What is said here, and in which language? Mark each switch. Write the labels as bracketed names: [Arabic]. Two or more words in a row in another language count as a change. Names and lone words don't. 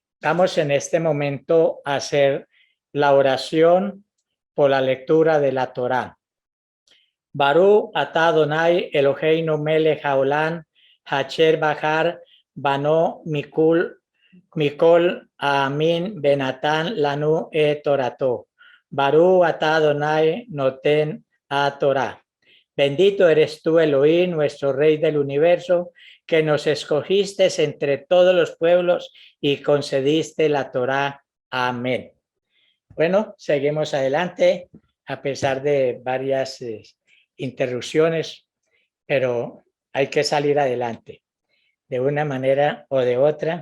[Spanish] vamos en este momento a hacer la oración por la lectura de la Torá. [Hebrew] ברוך אתה אדני אלהינו מלך העולם אשר בחר בנו מכל עמים ונתן לנו תורתו. ברוך אתה אדני נותן התורה. [Spanish] Bendito eres tú, Elohim, nuestro Rey del universo, que nos escogiste entre todos los pueblos y concediste la Torá. Amén. Bueno, seguimos adelante a pesar de varias interrupciones, pero hay que salir adelante de una manera o de otra.